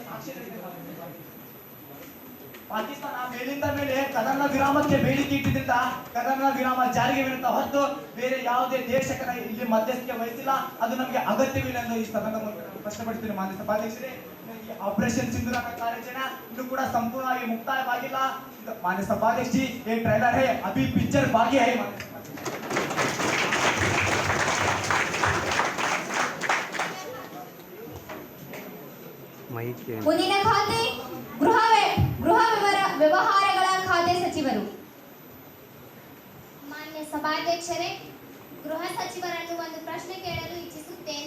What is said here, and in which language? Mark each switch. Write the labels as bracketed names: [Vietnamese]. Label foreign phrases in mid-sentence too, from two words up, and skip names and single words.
[Kannada] ಸಾಕ್ಷಿ ಪಾಕಿಸ್ತಾನ ಮೇಲಿಂದ ಮೇಲೆ ಕದನ ವಿರಾಮಕ್ಕೆ ಬೇಡಿಕೆ ಇಟ್ಟಿದ್ರಿಂದ ಕದನ ವಿರಾಮ ಜಾರಿಗೆ ವಿರುದ್ಧ ಹೊರತು ಬೇರೆ ಯಾವುದೇ ದೇಶಕ್ಕೆ ಇಲ್ಲಿ ಮಧ್ಯಸ್ಥಿಕೆ ವಹಿಸಿಲ್ಲ. ಅದು ನಮಗೆ ಅಗತ್ಯವಿಲ್ಲ ಎಂದು ಈ ಸದನದ ಮೂಲಕ ಸ್ಪಷ್ಟಪಡಿಸ್ತೀನಿ. ಮಾನ್ಯ ಸಭಾಧ್ಯಕ್ಷರೇ, ಆಪರೇಷನ್ ಸಿಂಧೂರ ಕಾರ್ಯಾಚರಣೆ ಇನ್ನೂ ಕೂಡ ಸಂಪೂರ್ಣವಾಗಿ ಮುಕ್ತಾಯವಾಗಿಲ್ಲ. ಮಾನ್ಯ ಸಭಾಧ್ಯಕ್ಷಿ, [Hindi] ये ट्रेलर है, अभी पिक्चर बाकी है. [Kannada] ಮುಂದಿನ ಖಾತೆ ಗೃಹ ಸಚಿವರು. ಮಾನ್ಯ ಸಭಾಧ್ಯಕ್ಷರೇ, ಗೃಹ ಸಚಿವರನ್ನು ಒಂದು ಪ್ರಶ್ನೆ ಕೇಳಲು ಇಚ್ಛಿಸುತ್ತೇನೆ.